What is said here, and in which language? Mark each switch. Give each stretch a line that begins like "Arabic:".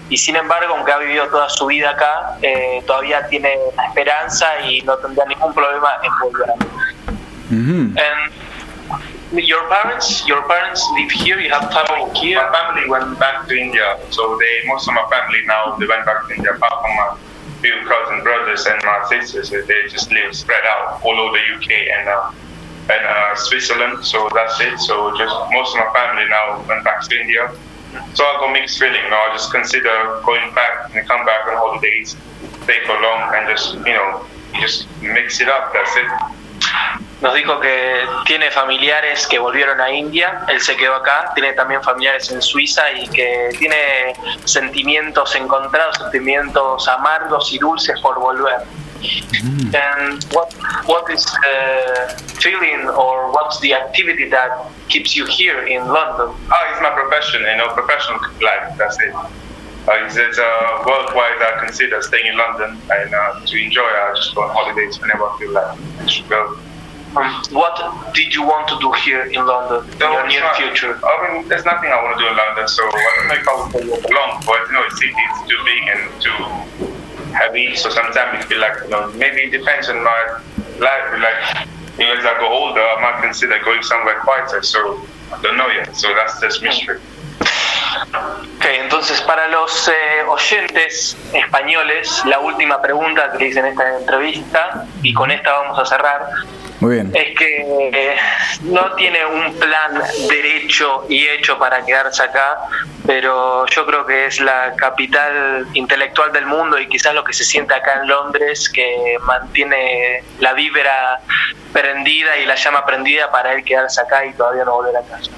Spanish: Y sin embargo, aunque ha vivido toda su vida acá, todavía tiene la esperanza y no tendría ningún problema en volver. Mm-hmm.
English: Your parents live here, you have family here? My family went back to India, so most of my family now, they went back to India, apart from my few cousins, brothers and my sisters. They just live spread out all over the UK and Switzerland, so that's it. So just most of my family now went back to India. So I got mixed feeling, I just consider going back and come back on holidays, stay for long and just, you know, just mix it up, that's it.
Spanish: Nos dijo que tiene familiares que volvieron a India, él se quedó acá, tiene también familiares en Suiza y que tiene sentimientos encontrados, sentimientos amargos y dulces por volver. Mm.
English: And what is the feeling or what's the activity that keeps you here in London? Oh, it's my profession, you know, professional life, that's it. It's worldwide, I consider staying in London and to enjoy, I just go on holidays whenever I feel like I should go. What did you want to do here in London in your near future? I mean, there's nothing I want to do in London, so I don't know if I will go long, but you know, the city is too big and too heavy, so sometimes it feel like, you know, maybe it depends on my life, like, you know, as I go older, I might consider going somewhere quieter, so I don't know yet, so that's just mystery.
Spanish: Okay, entonces para los oyentes españoles, la última pregunta que hice en esta entrevista, y con esta vamos a cerrar. Muy bien. Es que no tiene un plan derecho y hecho para quedarse acá, pero yo creo que es la capital intelectual del mundo y quizás lo que se siente acá en Londres que mantiene la vibra prendida y la llama prendida para él quedarse acá y todavía no volver a casa.